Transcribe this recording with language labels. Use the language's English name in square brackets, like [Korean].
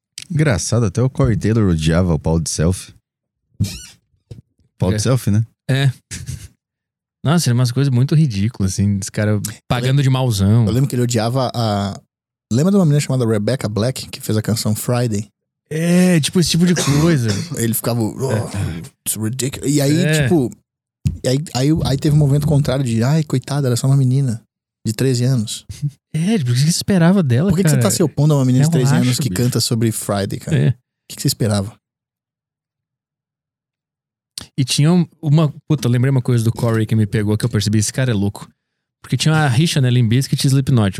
[Portuguese] Engraçado, até o Corey Taylor odiava o pau de selfie. Pau de selfie, né? É. Nossa, eram umas coisas muito ridículas, assim, esse cara pagando de mauzão. Eu lembro que ele odiava a... Lembra de uma menina chamada Rebecca Black, que fez a canção Friday? É, tipo esse tipo de coisa. Ele ficava... [English] Oh, it's ridiculous. [Portuguese] E aí, tipo... Aí teve um momento contrário de... Ai, coitada, era só uma menina de 13 anos. É, tipo, o que você esperava dela, por que cara? Por que você tá se opondo a uma menina de 13 anos que canta sobre Friday, cara? O que você esperava? E tinha uma... Puta, lembrei uma coisa do Corey que me pegou, que eu percebi, esse cara é louco. Porque tinha uma rixa, né, Limp Bizkit e Slipknot.